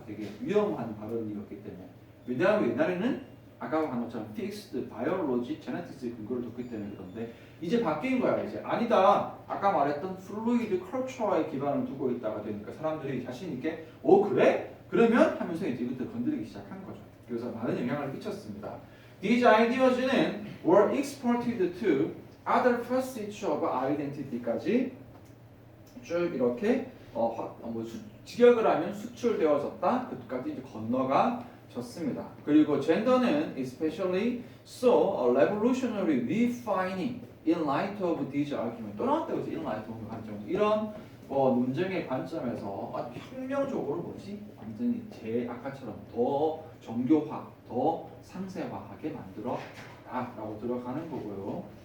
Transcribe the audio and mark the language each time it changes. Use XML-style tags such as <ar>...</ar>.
<ko>되게 위험한 발언이었기 때문에. 왜냐하면 옛날에는 아까 한 것처럼 픽스드, 바이올로지, 제네틱스의 근거를 뒀기 때문에 그런데 이제 바뀐 거야. 이제 아니다. 아까 말했던 플루이드 컬처에 기반을 두고 있다가 되니까 사람들이 자신 있게 그래? 그러면 하면서 이제 이것도 건드리기 시작한 거죠. 그래서 많은 영향을 끼쳤습니다.</ko> <en>These ideas는 were exported to other facets of identity까지 쭉 이렇게 직역을 하면 수출되어졌다. 그까지 이제 건너가 졌습니다. 그리고 젠더는 especially saw a revolutionary refining in light of these arguments.</en> <ko>또 나왔다고 해서 in light of 관점. 이런 논쟁의 관점에서 아주 혁명적으로 뭐지? 완전히 아까처럼 더 정교화, 더 상세화하게 만들었다라고 들어가는 거고요.</ko>